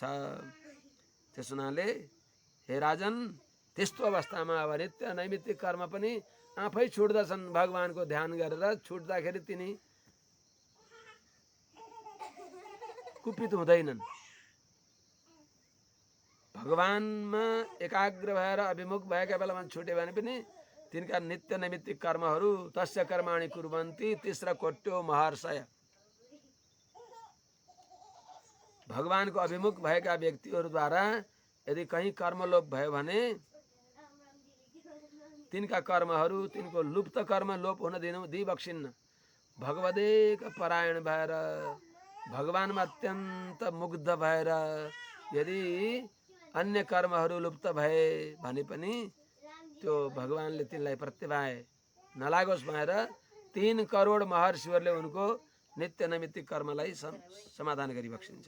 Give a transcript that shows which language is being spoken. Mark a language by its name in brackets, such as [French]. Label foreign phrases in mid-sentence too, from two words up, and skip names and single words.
[Nepali] त्यस हुनाले हे राजन, त्यस्तो अवस्थामा अब नित्य नैमित्तिक कर्म पनि आफै छुट्दछन् भगवानको ध्यान गरेर। छुट्दाखेरि तिनी कुपित हुँदैनन्। भगवानमा एकाग्र भएर अभिमुख भएका बेलामा छुट्यो भने पनि तिनका नित्य नैमित्तिक कर्महरू [Sanskrit] तस्य कर्माणि कुर्वन्ति तिस्र कोट्यो महर्षय। [Nepali] भगवानको अभिमुख भएका व्यक्तिहरूद्वारा यदि कहीँ कर्मलोप भयो भने तिनका कर्महरू, तिनको लुप्त कर्म लोप हुन दिइबक्सिन्न। भगवदेक परायण भएर, भगवानमा अत्यन्त मुग्ध भएर यदि अन्य कर्महरू लुप्त भए भने पनि त्यो भगवानले तिनलाई प्रत्यवाय नलागोस् भनेर 3 करोड महर्षिहरूले उनको नित्य नैमित्तिक कर्मलाई समाधान गरिबक्सिन्छ।